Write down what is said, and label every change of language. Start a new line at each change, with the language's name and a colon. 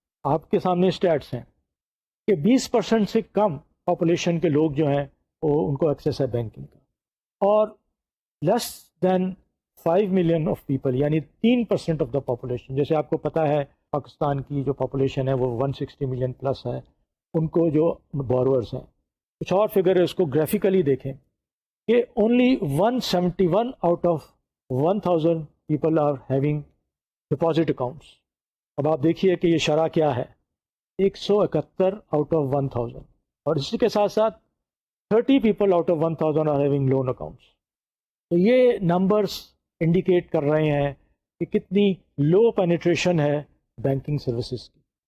Urdu: آپ کے سامنے اسٹیٹس ہیں کہ 20% سے کم پاپولیشن کے لوگ جو ہیں وہ ان کو ایکسیس ہے بینکنگ کا، اور
English: less than 5 million of people
Urdu: یعنی
English: 3% of the population.
Urdu: جیسے آپ کو پتہ ہے پاکستان کی جو پاپولیشن ہے وہ 160 ملین پلس ہے، ان کو جو بورورز ہیں. کچھ اور فگر ہے اس کو گرافیکلی دیکھیں
English: کہ only 171 out of 1000 people are having deposit accounts.
Urdu: اب آپ دیکھیے کہ یہ شرح کیا ہے،
English: 171 out of 1000،
Urdu: اور اسی کے ساتھ ساتھ
English: 30 people out of 1000 are having loan accounts.
Urdu: تو یہ نمبرس انڈیکیٹ کر رہے ہیں کہ کتنی لو پینیٹریشن ہے بینکنگ سروسز کی.